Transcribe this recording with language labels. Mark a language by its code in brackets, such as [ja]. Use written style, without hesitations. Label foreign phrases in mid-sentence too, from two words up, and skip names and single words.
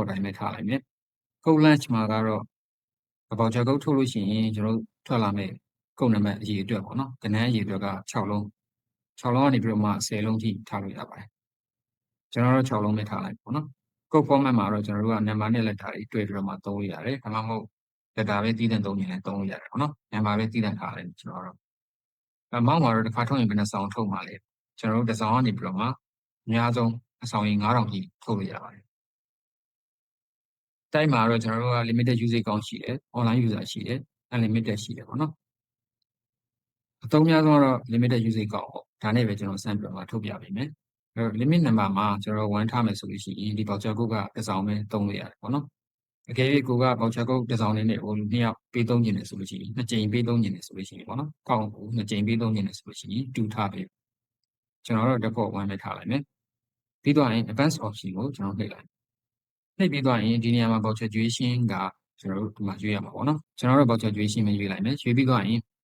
[my] အတိုင်းပဲထားလိုက်မယ်။ [en] code launch [my] မှာကတော့ [en] voucher code [my] ထုတ်လို့ရှိရင်ကျွန်တော်တို့ထွက်လာမယ့် code နံပါတ်အရေးအတွက်ပေါ့နော်။ကဏ္ဍအရေးအတွက်က6လုံးကနေပြီးတော့မှ10လုံးထိထားလို့ရပါတယ်။ကျွန်တော်တို့6လုံးပဲထားလိုက်ပေါ့နော်။ [en] code format [my] မှာတော့ကျွန်တော်တို့က number နဲ့ letter တွေတွဲပြီးတော့မှသုံးလို့ရတယ်။ဒါမှမဟုတ် letter ပဲသီးသန့်သုံးရင်လည်းသုံးလို့ရတယ်ပေါ့နော်။ number ပဲသီးသန့်ထားလိုက်ကျွန်တော်တို့မောက်မှာတော့တစ်ခါထုတ်ရင်ဘယ်နှဆောင်ထုတ်မှာလဲကျွန်တော်တို့တစ်ဆောင်ကနေပြီးတော့မှအများဆုံးအဆောင်ရင်9000ထိထုတ်လို့ရပါတယ် ။တိုက်မှာတော့ကျွန်တော်တို့က [en] limited usage count [my] ရှိတယ် [en] online user [my] ရှိတယ် unlimited ရှိတယ်ပေါ့နော်။အသုံးများဆုံးကတော့ [en] limited usage count [my] ပေါ့ဒါနဲ့ပဲကျွန်တော်စမ်းပြီးတော့ထုတ်ပြ ပေးမယ်။အဲ့တော့ [en] limit number [my] မှာကျွန်တော်1ထားမယ်ဆိုလို့ရှိရင်ဒီ [en] voucher code [my] ကတစ်ဆောင်ပဲသုံးလို့ရတယ်ပေါ့နော်။အကယ်၍ကိုက [en] voucher code [my] တစ်ဆောင်နဲ့ဟို2ယောက်ပေးသုံးခြင်းတယ်ဆိုလို့ရှိရင်2ကြိမ်ပေးသုံးခြင်းတယ်ဆိုလို့ရှိရင်ပေါ့နော်။ကောက်ကို2ကြိမ်ပေးသုံးခြင်းတယ်ဆိုလို့ရှိရင်2ထားပေးကျွန်တော်တို့ default 1ပဲထားလိုက်မယ်။ပြီးတော့ရင် [en] advanced option [my] ကိုကျွန်တော်နှိပ်လိုက်နှိပ်ပြီးတော့ရင်ဒီနေရာမှာ [en] voucher duration [my] ကကျွန်တော်တို့ဒီမှာရွေးရမှာပေါ့နော်။ကျွန်တော်တို့ [en] voucher duration [my] ပဲရွေးလိုက်မယ်။ရွေးပြီးတော့ရင်